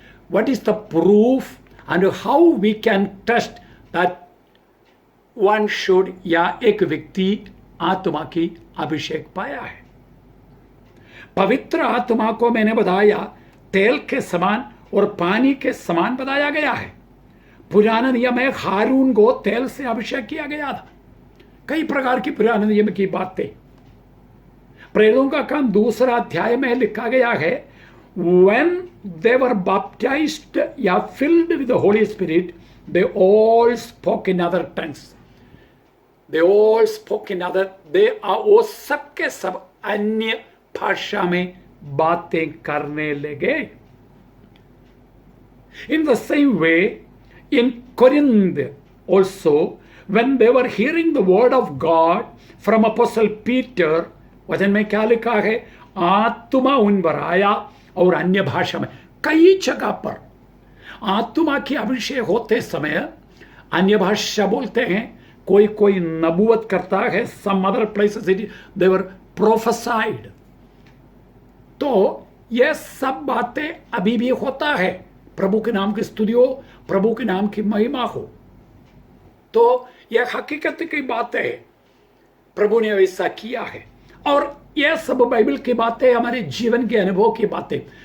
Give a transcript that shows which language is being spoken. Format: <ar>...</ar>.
<en>what is the proof and how we can test that one should,</en> <hi>या एक व्यक्ति आत्मा की अभिषेक पाया है? पवित्र आत्मा को मैंने बताया तेल के समान और पानी के समान बताया गया है। पुराने नियम में हारून को तेल से अभिषेक किया गया था। कई प्रकार की पुराने नियम की बातें। प्रेरितों का काम 2 अध्याय में लिखा गया है,</hi> <en>when they were baptized या filled with the Holy Spirit, they all spoke in other tongues. They all spoke in other, they are,</en> <hi>वो सब के सब अन्य भाषा में बातें करने लगे।</hi> <en>In the same way, in Corinth also, when they were hearing the word of God from Apostle Peter,</en> <hi>वचन में क्या लिखा है? आत्मा उन पर आया और अन्य भाषा में। कई जगह पर आत्मा की अभिषेक होते समय अन्य भाषा बोलते हैं, कोई कोई नबूवत करता है।</hi> <en>some other places they were prophesied।</en> <hi>तो यह सब बातें अभी भी होता है। प्रभु के नाम की स्तुति हो, प्रभु के नाम की महिमा हो। तो यह हकीकत की बात है, प्रभु ने वैसा किया है। और यह सब बाइबल की बातें, हमारे जीवन के अनुभव की बातें।</hi>